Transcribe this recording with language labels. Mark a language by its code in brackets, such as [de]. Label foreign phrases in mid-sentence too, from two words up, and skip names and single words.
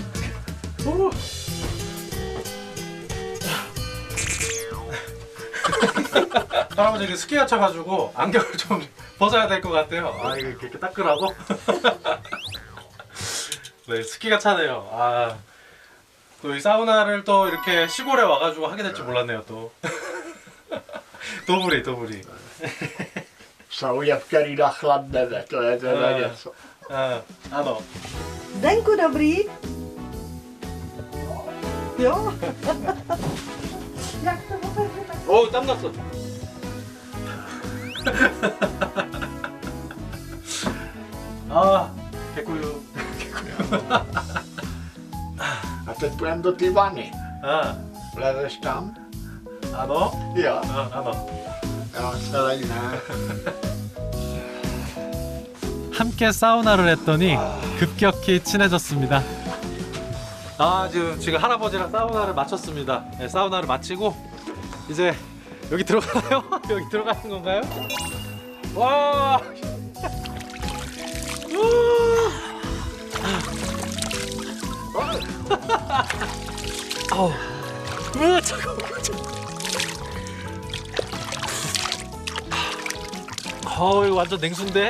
[ko] 할아버지 스키 갇혀가지고 안경을 좀 벗어야 될 것 같아요. 이거 이렇게 따끈하고. 네, 스키가 차네요. 또 이 사우나를 또 이렇게 시골에 와가지고 하게 될 줄 몰랐네요 또. [cs] 도브리. Saujevky na chladneve, to je teda něco. Ano. Zdenku, dobrý? Jo? Jak to otevře? [ko] 땀 났어. 개꿀. [cs] A teď půjdeme do té vany. Vlezeš tam? Ano? Jo. Ano. Já se lejne. [ko] 함께 사우나를 했더니 급격히 친해졌습니다. 지금 할아버지랑 사우나를 마쳤습니다. 네, 사우나를 마치고 이제 여기 들어가나요? 여기 들어가는 건가요? 와! 이거 완전 냉수인데?